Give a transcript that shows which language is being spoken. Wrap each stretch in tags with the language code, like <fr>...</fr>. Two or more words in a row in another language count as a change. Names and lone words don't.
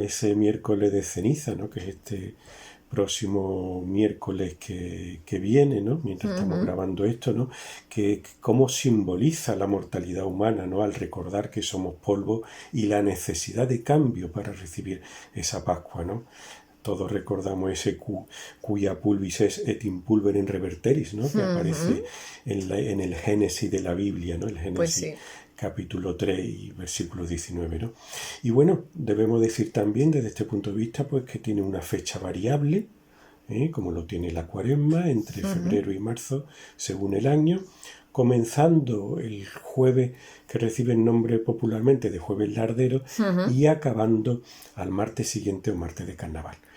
<es>Ese miércoles de ceniza, ¿no? Que es este próximo miércoles que viene, ¿no? Mientras estamos grabando esto, ¿no? Que cómo simboliza la mortalidad humana, ¿no? Al recordar que somos polvo y la necesidad de cambio para recibir esa Pascua, ¿no? Todos recordamos ese</es> <la>cuya pulvis es et in pulverem reverteris,</la> <es>¿no? Que aparece en el Génesis de la Biblia, ¿no? El Génesis, pues sí. Capítulo 3 y versículo 19, ¿no? Y bueno, debemos decir también desde este punto de vista pues que tiene una fecha variable, como lo tiene la Cuaresma, entre febrero y marzo, según el año, comenzando el jueves que recibe el nombre popularmente de Jueves Lardero y acabando al martes siguiente o martes de Carnaval.</es>